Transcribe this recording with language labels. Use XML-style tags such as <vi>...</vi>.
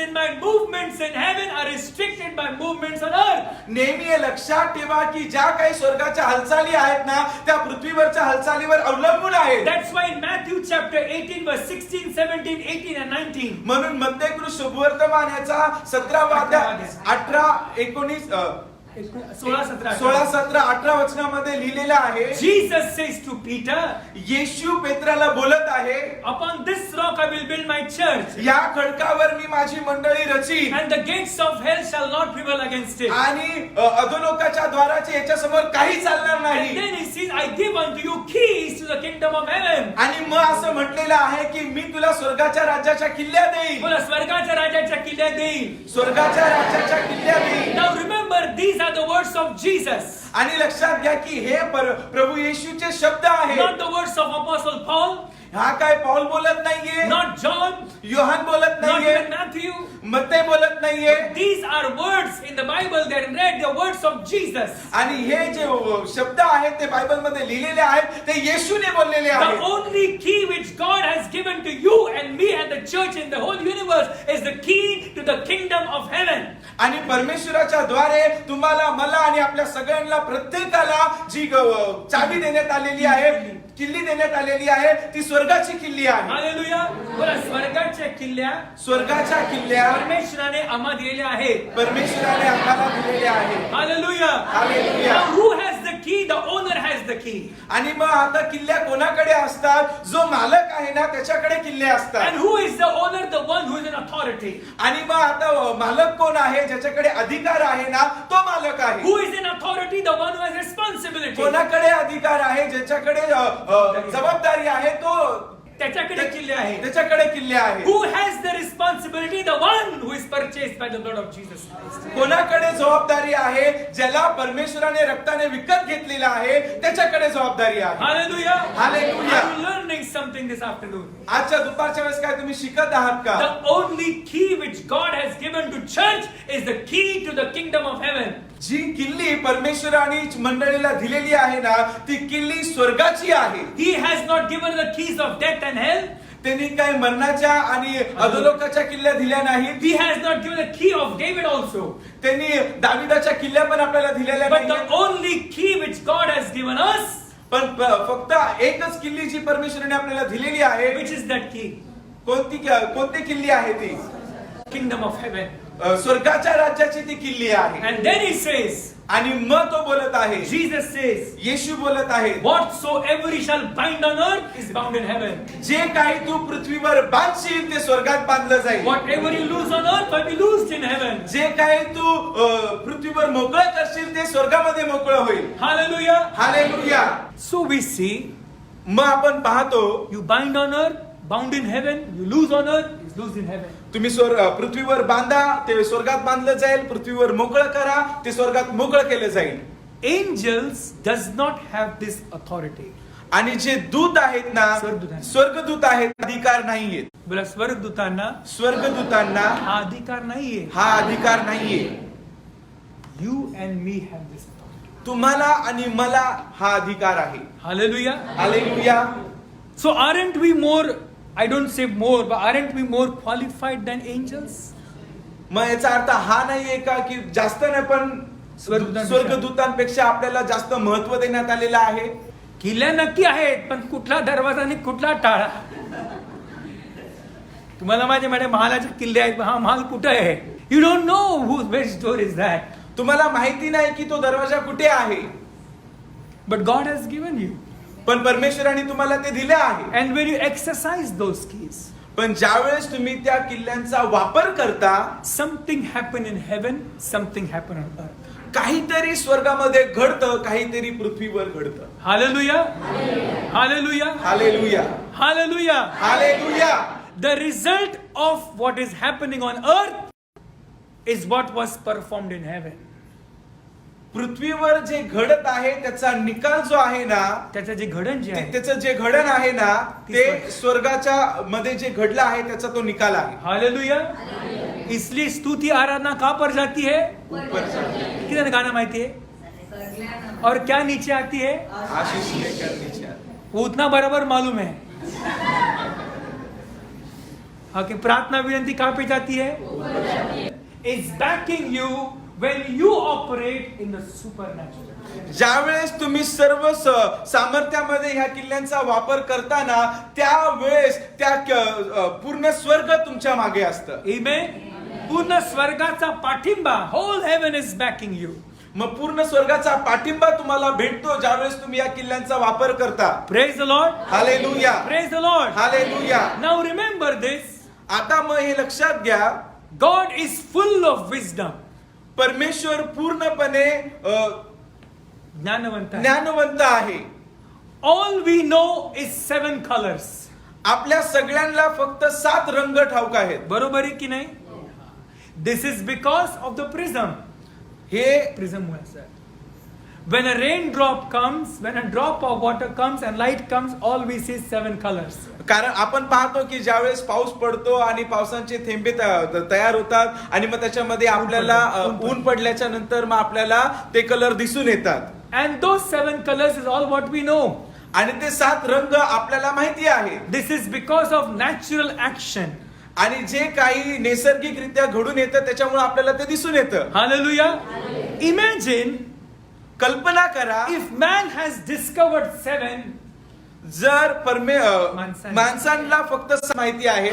<en>in my movements in heaven are restricted by movements on earth.</en> <mr>नेहमी हे लक्षात ठेवा की ज्या काही स्वर्गाच्या हालचाली आहेत ना त्या पृथ्वीवरच्या हालचालीवर अवलंबून आहेत.</mr> <en>That's why in Matthew chapter 18 verse 16, 17, 18 and 19.</en> <mr>म्हणून मत्तेकृत शुभवर्तमान याचा 17वा अध्याय 18, 19, 16, 17. 16, 17, 18 वचनामध्ये लिहिलेलं आहे.</mr> <en>Jesus says to Peter,</en> <mr>येशू पेत्राला बोलत आहे,</mr> <en>upon this rock I will build my church,</en> <mr>या खडकावर मी माझी मंडळी Rachin</mr> <en>and the gates of hell shall not prevail against it.</en> <mr>आणि अधोलोकाच्या द्वाराचे याच्या समोर काही चालणार</mr> <en>And</en> <mr>नाही.</mr> <en>then he says, I give unto you keys to the kingdom of heaven.</en> <mr>आणि मग असं म्हटलेलं आहे की मी तुला स्वर्गाच्या राज्याच्या किल्ल्या देईन. तुला स्वर्गाच्या राजाच्या किल्ल्या देईल. स्वर्गाच्या राज्याच्या किल्ल्या देईन.</mr> <en>Now remember, these are the words of Jesus,</en> <mr>आणि लक्षात घ्या की हे प्रभू येशूचे शब्द आहेत.</mr> <en>not the words of Apostle Paul,</en> <mr>हा काय पौल बोलत नाहीये,</mr> <en>not John,</en> <mr>योहान बोलत</mr> <en>not</en> <mr>नाहीये,</mr> <en>even Matthew.</en> <mr>मत्ते बोलत नाहीये.</mr> <en>These are words in the Bible that read the words of Jesus.</en> <mr>आणि हे जे शब्द आहेत ते बायबल मध्ये लिहिलेले आहेत ते येशूने बोललेले</mr> <en>The</en> <mr>आहेत.</mr> <en>only key which God has given to you and me and the church in the whole universe is the key to the kingdom of heaven.</en> <mr>आणि परमेश्वराच्या द्वारे तुम्हाला, मला आणि आपल्या सगळ्यांना प्रत्येकाला जी चावी देण्यात आलेली आहे, किल्ली देण्यात आलेली आहे, ती स्वर्गाची किल्ली आहे. Hallelujah. बोला, स्वर्गाच्या किल्ल्या स्वर्गाच्या किल्ल्या परमेश्वराने आम्हा दिलेल्या आहेत. परमेश्वराने आम्हाला दिलेल्या आहेत.</mr> <en>Hallelujah. Hallelujah. Now who has the key? The owner has the key.</en> <mr>आणि मग आता किल्ल्या कोणाकडे असतात? जो मालक आहे ना त्याच्याकडे किल्ले असतात.</mr> <en>And who is the owner? The one who is in authority.</en> <mr>आणि मग आता मालक कोण आहे? ज्याच्याकडे अधिकार आहे ना तो मालक आहे.</mr> <en>Who is in authority? The one who has responsibility.</en> <mr>कोणाकडे अधिकार आहे? ज्याच्याकडे जबाबदारी आहे तो त्याच्याकडे किल्ले आहेत. त्याच्याकडे किल्ले आहेत.</mr> <en>Who has the responsibility? The one who is purchased by the blood of Jesus Christ.</en> <mr>कोणाकडे जबाबदारी आहे? ज्याला परमेश्वराने रक्ताने विकत घेतलेला आहे त्याच्याकडे जबाबदारी आहे.</mr> <en>Hallelujah. Hallelujah. I'm learning something this afternoon.</en> <mr>आजच्या दुपारच्या वेळेस काय तुम्ही शिकत आहात का?</mr> <en>The only key which God has given to church is the key to the kingdom of heaven.</en> <mr>जी किल्ली परमेश्वराने मंडळीला दिलेली आहे ना ती किल्ली स्वर्गाची आहे.</mr> <en>He has not given the keys of death and hell.</en> <mr>त्यांनी काय मरणाच्या आणि अधोलोकाच्या किल्ल्या दिल्या नाहीत.</mr> <en>He has not given the key of David also.</en> <mr>त्यांनी दाविदाच्या किल्ल्या पण आपल्याला दिलेल्या</mr> <en>But the</en> <mr>नाहीत.</mr> <en>only key which God has given us,</en> <mr>पण फक्त एकच किल्ली जी परमेश्वराने आपल्याला दिलेली आहे.</mr> <en>which is that key?</en> <mr>कोणती किल्ली आहे ती?</mr> <en>Kingdom of heaven.</en> <mr>स्वर्गाच्या राज्याची ती किल्ली आहे.</mr> <en>And then he says,</en> <mr>आणि मग तो बोलत आहे,</mr> <en>Jesus says,</en> <mr>येशू बोलत आहे,</mr> <en>whatsoever he shall bind on earth is bound in heaven.</en> <mr>जे काही तू पृथ्वीवर बांधशील ते स्वर्गात बांधलं जाईल.</mr> <en>Whatever you loose on earth will be loosed in heaven.</en> <mr>जे काही तू पृथ्वीवर मोकळं करशील ते स्वर्गामध्ये मोकळं होईल.</mr> <en>Hallelujah.</en> <mr>Hallelujah.</mr> <en>So we see,</en> <mr>मग आपण पाहतो</mr> <en>you bind on earth, bound in heaven. You loose on earth, is loosed in heaven.</en> <mr>तुम्ही पृथ्वीवर बांधा ते स्वर्गात बांधलं जाईल. पृथ्वीवर मोकळं करा ते स्वर्गात मोकळं केलं जाईल.</mr> <en>Angels does not have this authority.</en> <mr>आणि जे दूत आहेत ना, स्वर्गदूत आहेत, अधिकार नाहीयेत. बोला, स्वर्गदूतांना स्वर्गदूतांना हा अधिकार नाहीये. हा अधिकार नाहीये.</mr> <en>You and me have this authority.</en> <mr>तुम्हाला आणि मला हा अधिकार आहे.</mr> <en>Hallelujah.</en> <mr>Hallelujah.</mr> <en>So aren't we more, I don't say more, but aren't we more qualified than angels?</en> <mr>मग याचा अर्थ हा नाहीये का की जास्त नाही पण स्वर्गदूतांपेक्षा आपल्याला जास्त महत्व देण्यात आलेलं आहे. किल्ल्या नक्की आहेत, पण कुठला दरवाजा आणि कुठला टाळा? तुम्हाला माझ्या महालाचे किल्ले आहेत, हा महाल कुठे आहे?</mr> <en>You don't know which door is that.</en> <mr>तुम्हाला माहिती नाही की तो दरवाजा कुठे आहे.</mr> <en>But God has given you.</en> <mr>पण परमेश्वराने तुम्हाला ते दिले आहे.</mr> <en>And when you exercise those keys,</en> <mr>पण ज्यावेळेस तुम्ही त्या किल्ल्यांचा वापर करता,</mr> <en>something happen in heaven, something happen on earth.</en> <mr>काहीतरी स्वर्गामध्ये घडतं, काहीतरी पृथ्वीवर घडतं.</mr> <en>Hallelujah. Hallelujah.</en> <mr>Hallelujah.</mr> <en>Hallelujah.</en> <mr>Hallelujah.</mr> <en>The result of what is happening on earth is what was performed in heaven.</en> <mr>पृथ्वीवर जे घडत आहे त्याचा निकाल जो आहे ना, त्याचं जे घडण जे आहे, त्याचं जे घडण आहे ना ते स्वर्गाच्या मध्ये जे घडलं आहे त्याचा तो निकाल आहे. हालेलुया.</mr> <hi>इसलिए स्तुति आराधना कहाँ पर जाती है? ऊपर जाती है. किधर गाना माहिती है? और क्या नीचे आती है? आशीष लेकर नीचे आती है. वो उतना बराबर मालूम है. ओके, प्रार्थना विनंती कहाँ पे जाती है?</hi> <en>It's backing you when you operate in the supernatural.</en> <mr>ज्यावेळेस तुम्ही सर्व सामर्थ्यामध्ये ह्या किल्ल्यांचा वापर करताना त्यावेळेस त्या पूर्ण स्वर्ग तुमच्या मागे असतं.</mr> <en>Amen.</en> <mr>पूर्ण स्वर्गाचा पाठिंबा,</mr> <en>whole heaven is backing you.</en> <mr>मग पूर्ण स्वर्गाचा पाठिंबा तुम्हाला भेटतो ज्यावेळेस तुम्ही या किल्ल्यांचा वापर करता.</mr> <en>Praise the Lord.</en> <mr>Hallelujah,</mr> <en>Praise the Lord.</en> <mr>Hallelujah.</mr> <en>Now remember this.</en> <mr>आता मग हे लक्षात घ्या,</mr> <en>God is full of wisdom.</en> <mr>परमेश्वर पूर्णपणे ज्ञानवंत आहे. ज्ञानवंत आहे.</mr> <en>All we know is 7 colors.</en> <mr>आपल्या सगळ्यांना फक्त 7 रंग ठाऊक आहेत. बरोबर आहे की नाही?</mr> <en>This is because of the prism.</en> <mr>हे</mr> <en>Prism मुळे sir. When a raindrop comes, when a drop of water comes and light comes, all we see is 7 colors.</en> <mr>कारण आपण पाहतो की ज्यावेळेस पाऊस पडतो आणि पावसाचे थेंबे तयार होतात आणि मग त्याच्यामध्ये आपल्याला ऊन पडल्याच्या नंतर मग आपल्याला ते कलर दिसून येतात.</mr> <en>And those 7 colors is all what we know.</en> <mr>आणि ते 7 रंग आपल्याला माहिती आहे.</mr> <en>This is because of natural action.</en> <mr>आणि जे काही नैसर्गिकरित्या घडून येतं त्याच्यामुळे आपल्याला ते दिसून येतं.</mr> <en>Hallelujah. Imagine</en> <mr>कल्पना करा, if man has discovered 7, जर माणसांना माणसांना फक्त माहिती आहे,</mr>